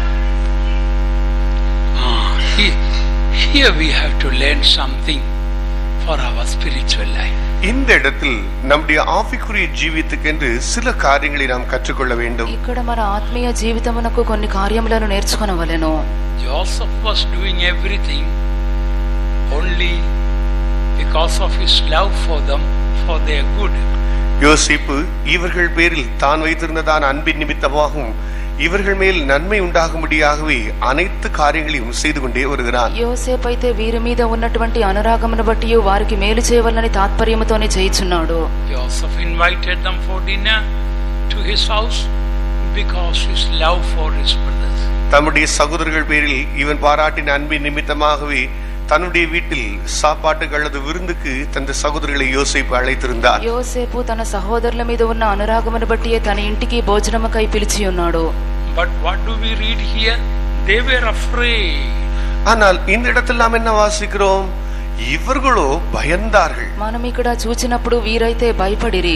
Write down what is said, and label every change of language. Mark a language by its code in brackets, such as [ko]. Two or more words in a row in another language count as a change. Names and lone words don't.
[en] Here we have to learn something for our spiritual life. [ta] இந்த இடத்தில் நம்முடைய ஆவிக்குரிய ஜீவிதத்துக்கென்று சில காரியங்களை நாம் கற்றுக்கொள்ள வேண்டும். [te] ఇక్కడ మన ఆత్మీయ జీవితమునకు కొన్ని కార్యములను నేర్చుకొనవలెను. [en] Joseph was doing everything only because of his love for them, for their good. [ta] யோசேப்பு இவர்கள் பேரில் தான் வைத்திருந்ததான அன்பின் நிமித்தமாகவும் இவர்கள் மேல் நன்மை உண்டாகும்படியாகவே அனைத்து காரியங்களையும் செய்து கொண்டே வருகிறான். [te] యోసేపు అయితే వీరి మీద ఉన్నటువంటి అనురాగమును బట్టి వారికి మేలు చేయవలనని తాత్పర్యముతోనే చేయుచున్నాడు. [en] Joseph invited them for dinner to his house because his love for his brothers. [ta] தம்முடைய சகோதரர்கள் பேரில் இவன் பாராட்டின அன்பின் நிமித்தமாகவே தன்னுடைய வீட்டில் சாப்பாட்டுக்கு அல்லது விருந்துக்கு தந்த சகோதரர்களை யோசேப்பு அழைத்திருந்தார். [te] యోసేపు తన సహోదరుల మీద ఉన్న అనురాగమును బట్టి తన ఇంటికి భోజనముకై పిలిచి ఉన్నాడు. [en] But what do we read here? They were afraid. [ta] ஆனால் இந்த இடத்தில் நாம் என்ன வாசிக்கிறோம்? இவர்களோ பயந்தார்கள். [te] మనం ఇక్కడ చూచినప్పుడు వీరైతే భయపడిరి.